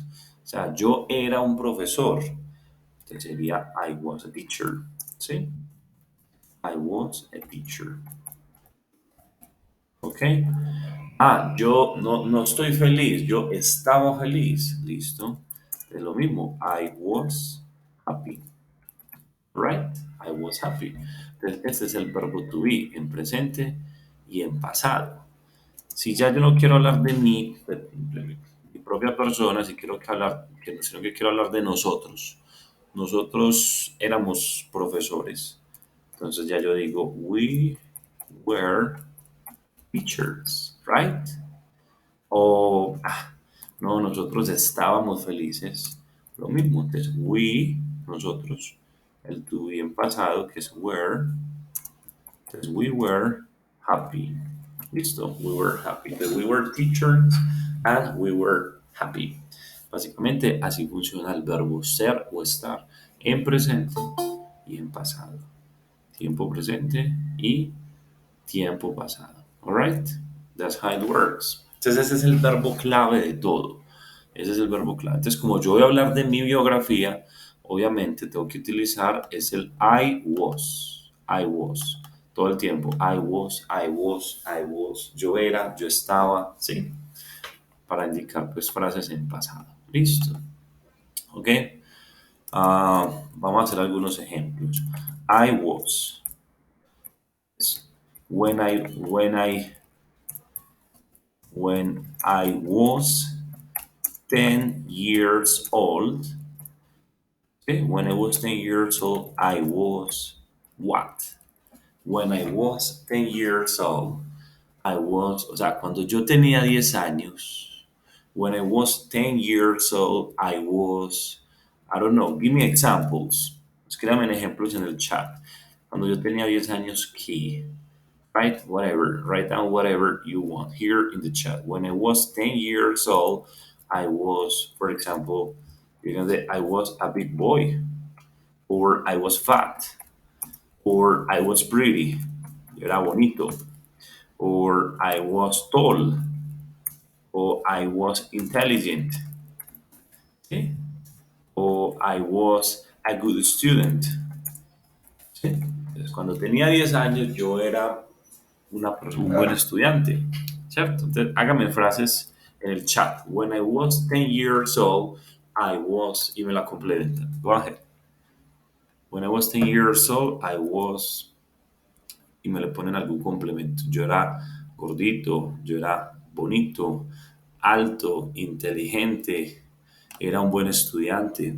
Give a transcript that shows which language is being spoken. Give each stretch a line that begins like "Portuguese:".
Spanish: O sea, yo era un profesor, entonces sería
English: I was a teacher,
Spanish: ¿sí?
English: I was a teacher, ¿ok?
Spanish: Yo no estoy feliz, yo estaba feliz, ¿listo? Es lo mismo,
English: I was happy, right? I was happy.
Spanish: Entonces, este es el verbo to be en presente y en pasado. Si ya yo no quiero hablar de mí, de mi propia persona, si quiero que hablar, sino que quiero hablar de nosotros. Nosotros éramos profesores. Entonces ya yo digo,
English: we were teachers, right?
Spanish: O, no, nosotros estábamos felices. Lo mismo, entonces, we, nosotros, el to be en pasado, que es were, entonces,
English: we were happy. Listo, we were happy. Entonces, we were teachers and we were happy.
Spanish: Básicamente, así funciona el verbo ser o estar en presente y en pasado. Tiempo presente y tiempo pasado.
English: Alright? That's how it works.
Spanish: Entonces, ese es el verbo clave de todo. Ese es el verbo clave. Entonces, como yo voy a hablar de mi biografía, obviamente tengo que utilizar es el
English: I was. I was.
Spanish: Todo el tiempo.
English: I was, I was, I was.
Spanish: Yo era, yo estaba, ¿sí? Para indicar pues frases en pasado. Listo. ¿Ok? Vamos a hacer algunos ejemplos.
English: I was. When I was 10 years old, okay, when I was 10 years old, I was what? When I was 10 years old, I was,
Spanish: o sea, cuando yo tenía 10 años,
English: when I was 10 years old, I was, I don't know, give me examples.
Spanish: Escríbame ejemplos en el chat. Cuando yo tenía 10 años, ¿qué?
English: Write whatever, write down whatever you want here in the chat. When I was 10 years old, I was, for example, you can say I was a big boy, or I was fat, or I was pretty,
Spanish: yo era bonito,
English: or I was tall, or I was intelligent, ¿sí? Or I was a good student. ¿Sí?
Spanish: Entonces, cuando tenía 10 años, yo era un buen estudiante, ¿cierto? Entonces, hágame frases en el chat.
English: When I was 10 years old, I was,
Spanish: y me la complementa.
English: Go ahead. When I was 10 years old, I was,
Spanish: y me le ponen algún complemento. Yo era gordito, yo era bonito, alto, inteligente, era un buen estudiante.